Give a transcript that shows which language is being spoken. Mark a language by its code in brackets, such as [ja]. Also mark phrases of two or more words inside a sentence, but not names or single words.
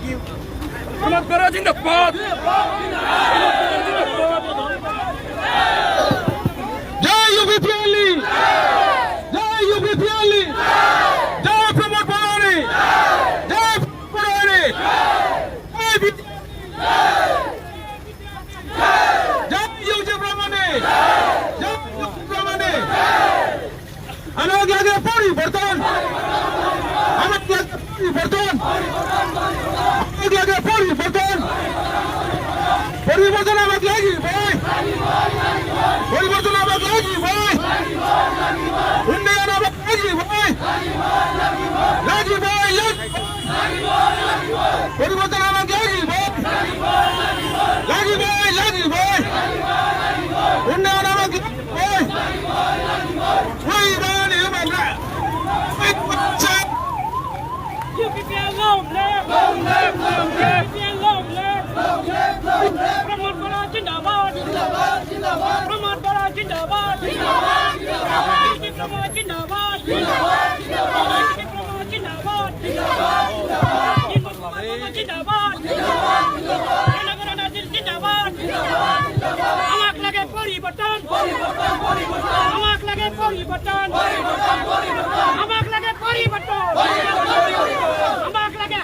[as] জয় UPPL, জয় UPPL, জয় প্রমোদ বড়ানী, জয় বড়ানী, জয় ইউজি ব্রহ্মণী, জয় ব্রহ্মণী। আমাকে লাগে পরিবর্তন, আমাকে লাগে পরিবর্তন, আমাকে লাগে পরিবর্তন, পরিবর্তন আমাকে লাগি ভাই, পরিবর্তন আমাকে লাগি ভাই, উন্নয়ন আমাকে লাগি ভাই, লাগি ভাই, পরিবর্তন আমাকে লাগি ভাই, লাগি ভাই, লাগি ভাই, উন্নয়ন আমাকে ভাই, ওই মানে আমরা [en] UPPL long live, long live, long live. UPPL long live, long live, long live. [hi] Pramod Bora ज़िंदाबाद, ज़िंदाबाद, ज़िंदाबाद. Pramod Bora ज़िंदाबाद, ज़िंदाबाद, ज़िंदाबाद. Pramod ज़िंदाबाद, ज़िंदाबाद, ज़िंदाबाद. Pramod ज़िंदाबाद, ज़िंदाबाद, ज़िंदाबाद. ज़िंदाबाद, ज़िंदाबाद, ज़िंदाबाद. Nagara Nazir ज़िंदाबाद, ज़िंदाबाद, ज़िंदाबाद. [as] আমাক লাগে পৰিৱৰ্তন, পৰিৱৰ্তন, পৰিৱৰ্তন। আমাক লাগে পৰিৱৰ্তন, পৰিৱৰ্তন, পৰিৱৰ্তন. আমাক লাগে পৰিৱৰ্তন, পৰিৱৰ্তন, পৰিৱৰ্তন. Amak